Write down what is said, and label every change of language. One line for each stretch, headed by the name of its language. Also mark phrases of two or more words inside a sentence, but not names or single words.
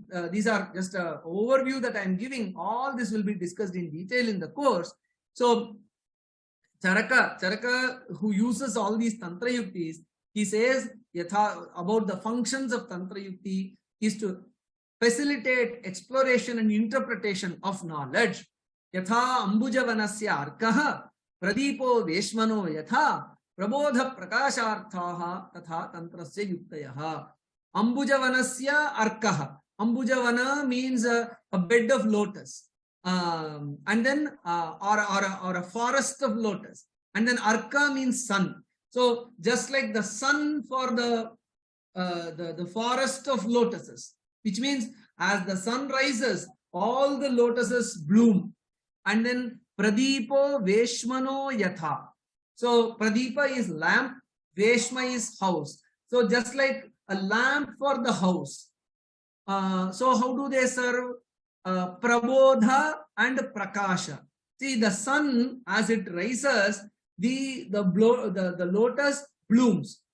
English: These are just an overview that I'm giving. All this will be discussed in detail in the course. So Charaka, who uses all these Tantrayuktis, he says about the functions of Tantrayukti is to facilitate exploration and interpretation of knowledge.
Sanskrit: Yatha ambujavanasya arkaha pradipo veshmano yatha prabodha prakasharthaha tatha tantrasya yuktayaha. Ambujavanasya arkaha.
English: Ambujavana means a bed of lotus. And then or a forest of lotus, and then arka means sun. So just like the sun for the forest of lotuses, which means as the sun rises, all the lotuses bloom. And then
Sanskrit: pradipo veshmano yatha.
English: So pradipa is lamp, veshma is house. So just like a lamp for the house. So how do they serve? Prabodha and Prakasha. See, the sun as it rises, the lotus blooms.